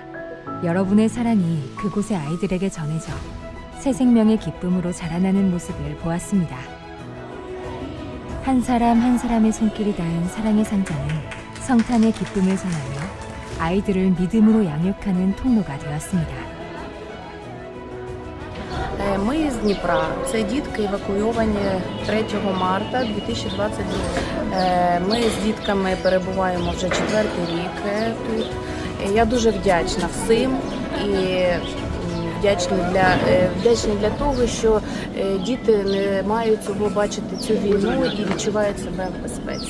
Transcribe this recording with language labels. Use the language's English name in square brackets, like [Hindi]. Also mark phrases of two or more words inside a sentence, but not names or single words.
[Korean] 여러분의 사랑이 그곳의 아이들에게 전해져 새 생명의 기쁨으로 자라나는 모습을 보았습니다. 한 사람 한 사람의 손길이 닿은 사랑의 상자는 성탄의 기쁨을 전하며 아이들을 믿음으로 양육하는 통로가 되었습니다. [Ukrainian] Ми з Дніпра. Це дітки евакуйовані 3 марта 2022. Ми з дітками перебуваємо вже 4-й рік тут. Я дуже вдячна всім і вдячні для того, що діти не мають цього бачити цю війну і відчувають себе в безпеці.